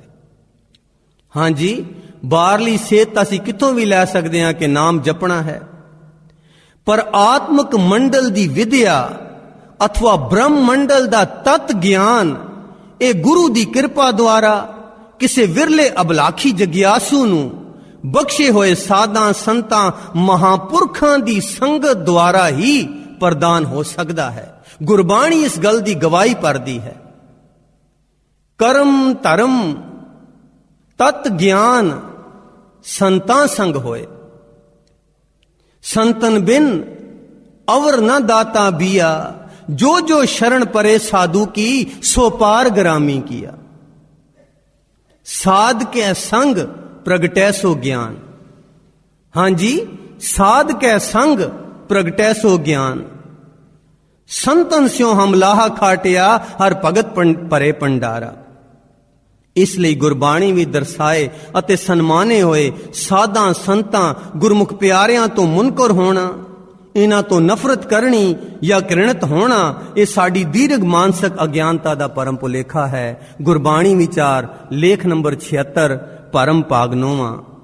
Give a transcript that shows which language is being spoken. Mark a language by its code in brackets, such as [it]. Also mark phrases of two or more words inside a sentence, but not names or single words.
[pa] ਹਾਂਜੀ, ਬਾਹਰਲੀ ਸੇਧ ਤਾਂ ਅਸੀਂ ਕਿੱਥੋਂ ਵੀ ਲੈ ਸਕਦੇ ਹਾਂ ਕਿ ਨਾਮ ਜਪਣਾ ਹੈ, ਪਰ ਆਤਮਿਕ ਮੰਡਲ ਦੀ ਵਿਦਿਆ ਅਥਵਾ ਬ੍ਰਹਮ ਮੰਡਲ ਦਾ ਤਤ ਗਿਆਨ ਇਹ ਗੁਰੂ ਦੀ ਕਿਰਪਾ ਦੁਆਰਾ ਕਿਸੇ ਵਿਰਲੇ ਅਭਿਲਾਖੀ ਜਗਿਆਸੂ ਨੂੰ ਬਖਸ਼ੇ ਹੋਏ ਸਾਧਾਂ, ਸੰਤਾਂ, ਮਹਾਪੁਰਖਾਂ ਦੀ ਸੰਗਤ ਦੁਆਰਾ ਹੀ ਪ੍ਰਦਾਨ ਹੋ ਸਕਦਾ ਹੈ। ਗੁਰਬਾਣੀ ਇਸ ਗੱਲ ਦੀ ਗਵਾਹੀ ਭਰਦੀ ਹੈ। [bra] ਕਰਮ ਧਰਮ ਤਤ ਗਿਆਨ ਸੰਤਾਂ ਸੰਗ ਹੋਏ, संतन बिन अवर न दाता बिया, जो जो शरण परे साधु की सो पार ग्रामी किया। साध के संग प्रगटै सो ज्ञान। [pa] ਹਾਂ ਜੀ, [bra] साध के संग प्रगटै सो ज्ञान। संतन स्यों हम लाहा खाटिया, हर भगत परे पंडारा। [pa] ਇਸ ਲਈ ਗੁਰਬਾਣੀ ਵੀ ਦਰਸਾਏ ਅਤੇ ਸਨਮਾਨੇ ਹੋਏ ਸਾਧਾਂ, ਸੰਤਾਂ, ਗੁਰਮੁਖ ਪਿਆਰਿਆਂ ਤੋਂ ਮੁਨਕਰ ਹੋਣਾ, ਇਹਨਾਂ ਤੋਂ ਨਫ਼ਰਤ ਕਰਨੀ ਜਾਂ ਘ੍ਰਿਣਤ ਹੋਣਾ, ਇਹ ਸਾਡੀ ਦੀਰਘ ਮਾਨਸਿਕ ਅਗਿਆਨਤਾ ਦਾ ਪਰਮ ਭੁਲੇਖਾ ਹੈ। ਗੁਰਬਾਣੀ ਵਿਚਾਰ ਲੇਖ ਨੰਬਰ 76, ਪਰਮ ਭਾਗ 9।